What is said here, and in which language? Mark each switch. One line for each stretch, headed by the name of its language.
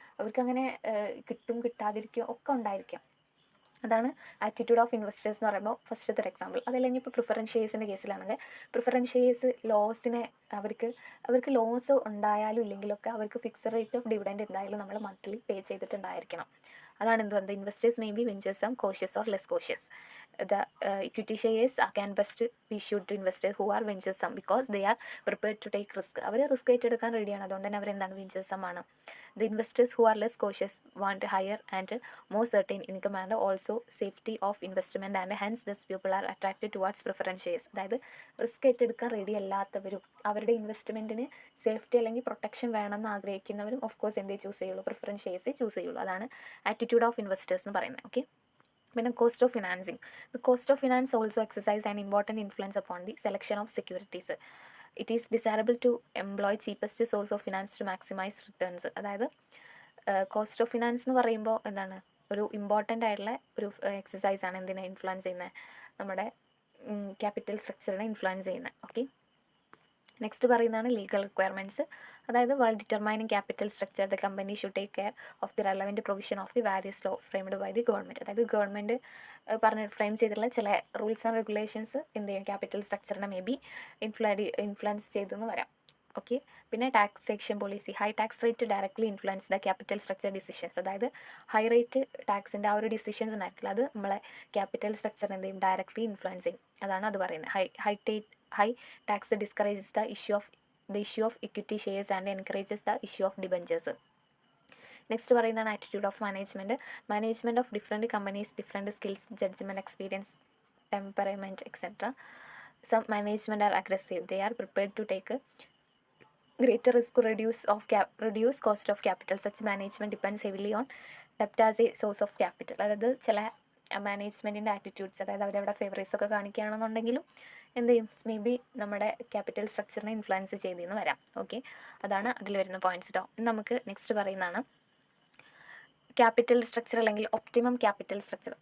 Malayalam: അവർക്കങ്ങനെ കിട്ടും കിട്ടാതിരിക്കും ഒക്കെ ഉണ്ടായിരിക്കാം. അതാണ് ആറ്റിറ്റ്യൂഡ് ഓഫ് ഇൻവെസ്റ്റേഴ്സ് എന്ന് പറയുമ്പോൾ ഫസ്റ്റത്തെ ഒരു എക്സാമ്പിൾ. അതല്ലെങ്കിൽ ഇപ്പോൾ പ്രിഫറൻസ് ഷെയർസിൻ്റെ കേസിലാണെങ്കിൽ പ്രിഫറൻസ് ഷെയർസ് ലോസിനെ അവർക്ക് ലോസ് ഉണ്ടായാലും ഇല്ലെങ്കിലൊക്കെ അവർക്ക് ഫിക്സഡ് റേറ്റ് ഓഫ് ഡിവിഡൻഡ് എന്തായാലും നമ്മൾ മന്ത്ലി പേ ചെയ്തിട്ടുണ്ടായിരിക്കണം. അതാണ് എന്ത് പറയുന്നത്,
English: Investors may be ventures cautious or less cautious. The equity shares can best be issued to investors who are venturesome because they are prepared to take risk.
Malayalam: Our risk ഏറ്റെടുക്കാൻ റെഡിയാണ്, അതുകൊണ്ട് തന്നെ അവരെന്താണ് venturesome ആണ്.
English: The investors who are less cautious want higher and more certain income and also safety of investment and hence these people are attracted towards preference shares.
Malayalam: അതായത് risk ഏറ്റെടുക്കാൻ ready അല്ലാത്തവരും അവരുടെ ഇൻവെസ്റ്റ്മെൻറ്റിന് safety അല്ലെങ്കിൽ പ്രൊട്ടക്ഷൻ വേണമെന്ന് ആഗ്രഹിക്കുന്നവരും of course എന്തേ choose ചെയ്യുള്ളൂ, preference shares choose ചെയ്യുള്ളൂ. അതാണ് attitude of investors എന്ന് പറയുന്നത്. ഓക്കെ, പിന്നെ cost of financing.
English: The cost of finance also exercise an important influence upon the selection of securities. It is desirable to employ cheapest source of finance to maximise returns.
Malayalam: അതായത് cost of finance എന്ന് പറയുമ്പോൾ എന്താണ്, ഒരു important ആയിട്ടുള്ള ഒരു exercise ആണ്. എന്തിനെ influence ചെയ്യുന്നത്, നമ്മുടെ ക്യാപിറ്റൽ സ്ട്രക്ചറിനെ ഇൻഫ്ലുവൻസ് ചെയ്യുന്നത്. ഓക്കെ, നെക്സ്റ്റ് പറയുന്നതാണ് ലീഗൽ റിക്വയർമെൻറ്റ്സ്. അതായത്
English: While determining capital structure the company should take care of the relevant provision of the various law framed by the government.
Malayalam: അതായത് ഗവൺമെൻറ് ഫ്രെയിം ചെയ്തിട്ടുള്ള ചില റൂൾസ് ആൻഡ് റെഗുലേഷൻസ് എന്ത് ചെയ്യും, capital സ്ട്രക്ചറിനെ may be influence ചെയ്തെന്ന് വരാം. Okay, പിന്നെ
English: Taxation policy. High tax rate directly influence the capital structure decisions.
Malayalam: അതായത് high rate ടാക്സിൻ്റെ ആ ഒരു ഡിസിഷൻസ് ഉണ്ടായിരിക്കില്ല, അത് നമ്മളെ ക്യാപിറ്റൽ സ്ട്രക്ചർ എന്ത് ചെയ്യും, ഡയറക്ട്ലി ഇൻഫ്ലുവൻസ് ചെയ്യും. അതാണ് അത് പറയുന്നത്.
English: High tax discourages the issue of equity shares and encourages the issue of debentures.
Malayalam: Next പറയുന്നതാണ്
English: Attitude of management of different companies, different skills, judgement, experience, temperament etcetera. Some management are aggressive. They are prepared to take a greater risk to reduce cost of capital. Such management depends heavily on debt as a source of capital.
Malayalam: അതായത് ചില മാനേജ്മെൻറ്റിൻ്റെ attitudes, അതായത് അവരവിടെ favourites ഒക്കെ കാണിക്കുകയാണെന്നുണ്ടെങ്കിലും എന്ത് ചെയ്യും, may be നമ്മുടെ capital സ്ട്രക്ചറിനെ influence ചെയ്തെന്ന് വരാം. ഓക്കെ, അതാണ് അതിൽ വരുന്ന പോയിന്റ്സ് കേട്ടോ. നമുക്ക് നെക്സ്റ്റ് പറയുന്നതാണ് ക്യാപിറ്റൽ സ്ട്രക്ചർ അല്ലെങ്കിൽ ഒപ്റ്റിമം ക്യാപിറ്റൽ സ്ട്രക്ചർ.